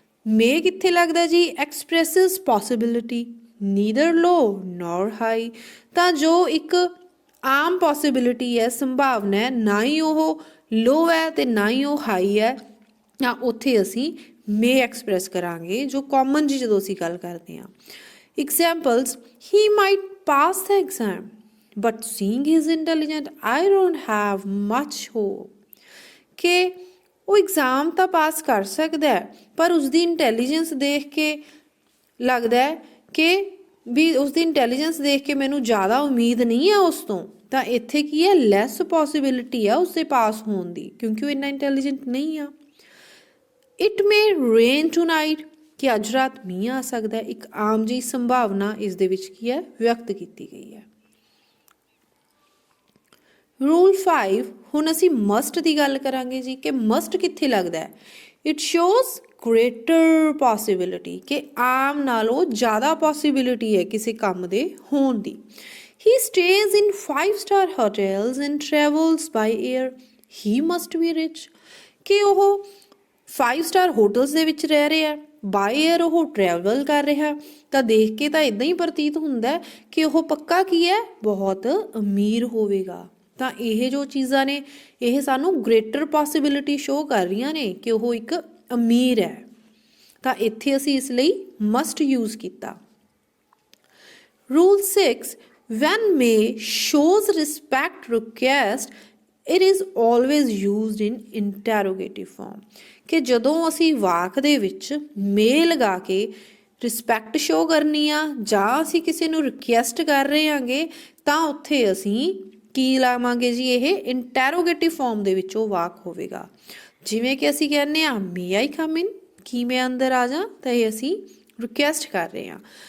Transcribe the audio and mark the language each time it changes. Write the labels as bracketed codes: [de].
[en] may [pa] ਕਿੱਥੇ ਲੱਗਦਾ ਜੀ? [en] Expresses possibility, neither low nor high. [pa] ਤਾਂ ਜੋ ਇੱਕ ਆਮ ਪੋਸੀਬਿਲਿਟੀ ਹੈ, ਸੰਭਾਵਨਾ ਹੈ, ਨਾ ਹੀ ਉਹ ਲੋ ਹੈ ਤੇ ਨਾ ਹੀ ਉਹ ਹਾਈ ਹੈ, ਤਾਂ ਉੱਥੇ ਅਸੀਂ may ਐਕਸਪ੍ਰੈਸ ਕਰਾਂਗੇ ਜੋ ਕਾਮਨ ਜੀ ਜਦੋਂ ਅਸੀਂ ਗੱਲ ਕਰਦੇ ਹਾਂ। [en] Examples, he might pass the exam but seeing he is intelligent I don't have much hope। [pa] ਕਿ ਉਹ ਐਗਜ਼ਾਮ ਤਾਂ ਪਾਸ ਕਰ ਸਕਦਾ ਹੈ ਪਰ ਉਸਦੀ ਇੰਟੈਲੀਜੈਂਸ ਦੇਖ ਕੇ ਲੱਗਦਾ ਹੈ ਕਿ ਵੀ ਉਸਦੀ ਇੰਟੈਲੀਜੈਂਸ ਦੇਖ ਕੇ ਮੈਨੂੰ ਜ਼ਿਆਦਾ ਉਮੀਦ ਨਹੀਂ ਹੈ ਉਸ ਤੋਂ, ਤਾਂ ਇੱਥੇ ਕੀ ਹੈ? ਲੈਸ ਪੋਸੀਬਿਲਿਟੀ ਆ ਉਸਦੇ ਪਾਸ ਹੋਣ ਦੀ ਕਿਉਂਕਿ ਉਹ ਇੰਨਾ ਇੰਟੈਲੀਜੈਂਟ ਨਹੀਂ ਆ। [en] it may rain tonight, [pa] ਕਿ ਅੱਜ ਰਾਤ ਮੀਂਹ ਆ ਸਕਦਾ ਹੈ, ਇੱਕ ਆਮ ਜਿਹੀ ਸੰਭਾਵਨਾ ਇਸ ਦੇ ਵਿੱਚ ਕੀ ਹੈ? ਵਿਅਕਤ ਕੀਤੀ ਗਈ ਹੈ। ਰੂਲ 5, ਹੁਣ ਅਸੀਂ ਮਸਟ ਦੀ ਗੱਲ ਕਰਾਂਗੇ ਜੀ ਕਿ ਮਸਟ ਕਿੱਥੇ ਲੱਗਦਾ ਹੈ? [en] it shows greater possibility, [pa] ਕਿ ਆਮ ਨਾਲੋਂ ਜ਼ਿਆਦਾ ਪੋਸੀਬਿਲਿਟੀ ਹੈ ਕਿਸੇ ਕੰਮ ਦੇ ਹੋਣ ਦੀ। [en] He stays in 5-star hotels and travels by air, he must be rich। [pa] ਕਿ ਉਹ 5-star ਹੋਟਲਸ ਦੇ ਵਿੱਚ ਰਹਿ ਰਿਹਾ, ਬਾਈ ਏਅਰ ਉਹ ਟਰੈਵਲ ਕਰ ਰਿਹਾ, ਤਾਂ ਦੇਖ ਕੇ ਤਾਂ ਇਦਾਂ ਹੀ ਪ੍ਰਤੀਤ ਹੁੰਦਾ ਕਿ ਉਹ ਪੱਕਾ ਕੀ ਹੈ? ਬਹੁਤ ਅਮੀਰ ਹੋਵੇਗਾ। ਤਾਂ ਇਹ ਜੋ ਚੀਜ਼ਾਂ ਨੇ ਇਹ ਸਾਨੂੰ ਗ੍ਰੇਟਰ ਪੋਸੀਬਿਲਿਟੀ ਸ਼ੋ ਕਰ ਰਹੀਆਂ ਨੇ ਕਿ ਉਹ ਇੱਕ ਅਮੀਰ ਹੈ, ਤਾਂ ਇੱਥੇ ਅਸੀਂ ਇਸ ਲਈ ਮਸਟ ਯੂਜ਼ ਕੀਤਾ। [en] Rule 6, when may shows respect request it is always used in interrogative form। [pa] ਕਿ ਜਦੋਂ ਅਸੀਂ ਵਾਕ ਦੇ ਵਿੱਚ may ਲਗਾ ਕੇ ਰਿਸਪੈਕਟ ਸ਼ੋ ਕਰਨੀ ਆ ਜਾਂ ਅਸੀਂ ਕਿਸੇ ਨੂੰ ਰਿਕੁਐਸਟ ਕਰ ਰਹੇ ਹਾਂਗੇ ਤਾਂ ਉੱਥੇ ਅਸੀਂ ਕੀ ਲਾਵਾਂਗੇ ਜੀ? ਇਹ ਇੰਟੈਰੋਗੇਟਿਵ ਫਾਰਮ ਦੇ ਵਿੱਚ ਉਹ ਵਾਕ ਹੋਵੇਗਾ। ਜਿਵੇਂ ਕਿ ਅਸੀਂ ਕਹਿੰਦੇ ਹਾਂ [en] may I come in, [pa] ਕੀ ਮੈਂ ਅੰਦਰ ਆ ਜਾ, ਤਾਂ ਇਹ ਅਸੀਂ ਰਿਕੁਐਸਟ ਕਰ ਰਹੇ ਹਾਂ।